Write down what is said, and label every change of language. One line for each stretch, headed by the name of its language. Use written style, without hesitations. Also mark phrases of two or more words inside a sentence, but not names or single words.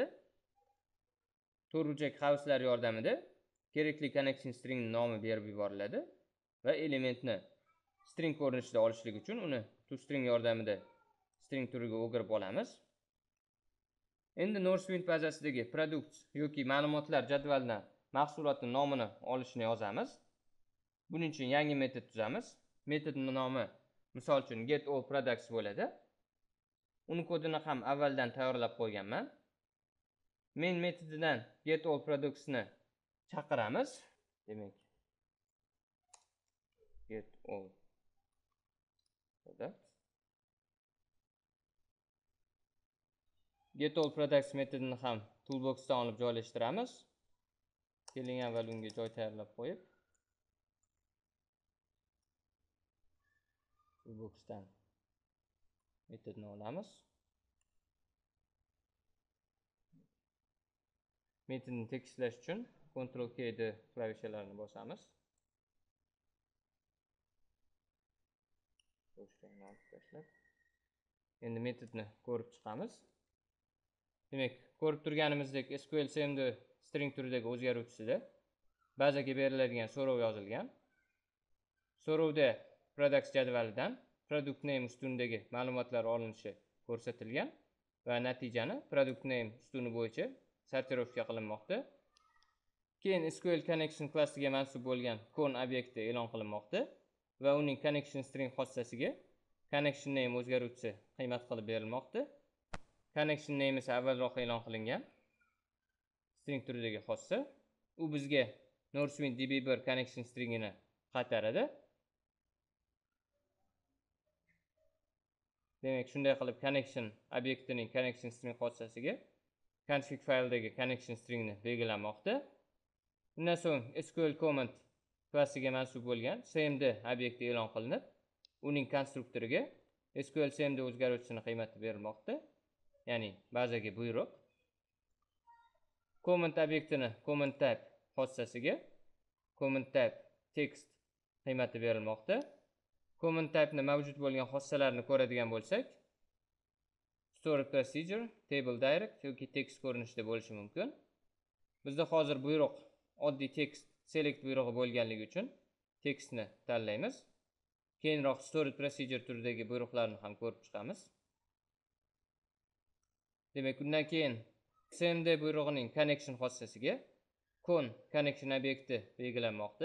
Uzbek: To'rtburchak qavslar yordamida kerakli
English: connection string
Uzbek: nomi berib yuboriladi va elementni string ko'rinishida olishlik uchun uni toString yordamida string turiga o'girib olamiz. Endi Northwind bazasidagi product yoki ma'lumotlar jadvalidan mahsulotning nomini olishni yozamiz. Buning uchun yangi metod tuzamiz. Metodning nomi misol uchun
English: get all products
Uzbek: bo'ladi. Uni kodini ham avvaldan tayyorlab qo'yganman. Main metodidan
English: get all products
Uzbek: ni chaqiramiz. Demak,
English: get all products. Get all products
Uzbek: metodini ham toolboxdan olib joylashtiramiz. Keling, avval unga joy tayyorlab qo'yib, toolboxdan metodni olamiz. Metodni tekislash uchun Ctrl K D klavishalarini bosamiz. Bo'shligini olib tashlab, endi metodni ko'rib chiqamiz. Demak, ko'rib turganimizdek
English: SQL CMD string
Uzbek: turidagi o'zgaruvchisida bazaga beriladigan so'rov yozilgan. So'rovda products jadvalidan
English: product name
Uzbek: ustunidagi ma'lumotlar olinishi ko'rsatilgan va natijani
English: product name
Uzbek: ustuni bo'yicha sortirovka qilinmoqda. Keyin
English: SQL connection
Uzbek: klassiga mansub bo'lgan con obyekti e'lon qilinmoqda va uning
English: connection string
Uzbek: xossasiga
English: connection name
Uzbek: o'zgaruvchisi qiymat qilib berilmoqda.
English: Connection name
Uzbek: esa avvalroq e'lon qilingan string turidagi xossa. U bizga Northwind DB1 connection stringini qaytaradi. Demak, shunday qilib connection obyektining
English: connection string
Uzbek: xossasiga config fayldagi
English: connection stringni
Uzbek: belgilamoqda. Undan so'ng
English: SQL command
Uzbek: klassiga mansub bo'lgan cmd obyekti e'lon qilinib, uning konstruktoriga
English: SQL cmd
Uzbek: o'zgaruvchisini qiymati berilmoqda, ya'ni bazaga buyruq. Command obyektini
English: command type
Uzbek: xossasiga
English: command type text
Uzbek: qiymati berilmoqda. Command type'ni mavjud bo'lgan xossalarni ko'radigan bo'lsak,
English: stored procedure, table direct
Uzbek: yoki text ko'rinishida bo'lishi mumkin. Bizda hozir buyruq oddiy text select buyrug'i bo'lganligi uchun textni tanlaymiz. Keyinroq
English: stored procedure
Uzbek: turidagi buyruqlarni ham ko'rib chiqamiz. Demak, undan keyin cmd buyrug'ining connection xossasiga con connection obyekti belgilanmoqda.